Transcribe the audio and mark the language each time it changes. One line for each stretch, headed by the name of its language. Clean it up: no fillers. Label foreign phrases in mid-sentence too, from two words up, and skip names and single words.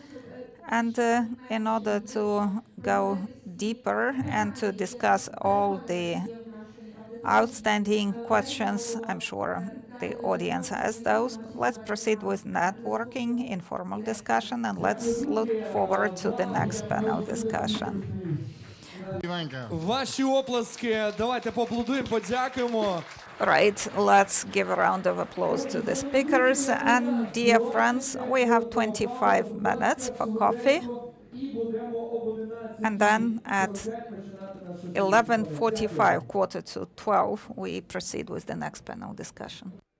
English: And in order to go deeper and to discuss all the outstanding questions, I'm sure the audience has those, let's proceed with networking, informal discussion, and let's look forward to the next panel discussion.
Ukrainian: Ваші оплески, давайте поаплодуємо, подякуємо.
English: Right, let's give a round of applause to the speakers. And dear friends, we have 25 minutes for coffee. And then at 11:45, quarter to 12, we proceed with the next panel discussion.